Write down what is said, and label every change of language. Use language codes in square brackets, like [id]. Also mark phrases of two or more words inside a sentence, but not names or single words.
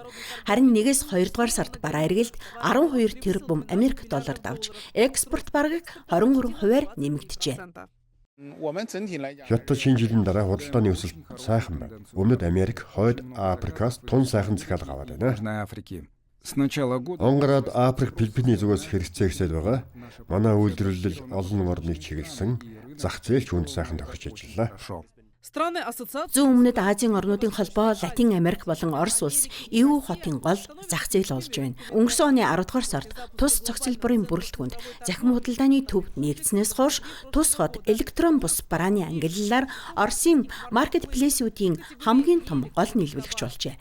[mn] Харин 1-2 дугаар сард бараа эргэлт 12 тэрбум Америк долларт авч экспорт бараг 23% нэмэгдэжээ. Хятад шинэ жилийн дараа худалдааны өсөлт сайхан байна. Өмнөд Америк, хойд Африкаас тун сайхан захиалга аваад байна. [ru] Южной Африки. С начала года [mn] Онгород Африк, Филиппиний зүгээс хэрэгцээсэд байгаа. Манай үйлдвэрлэл олон орныг чиглэсэн зах зээлч үнд сайхан тохирч ажиллаа. шел. Зүүн өмнөд Азийн орнуудын холбоо Латин Америк болон Орос улс EU хотын гол зах зээл болж байна. Өнгөрсөн оны 10 дугаар сард тус цогцлборын бүрэлдэхүүнд захим худалдааны төв нэгдснээс хойш тус хот электрон бус барааны ангиллалаар Оросын маркетплейсүүдийн хамгийн том гол нийлүүлэгч болжээ.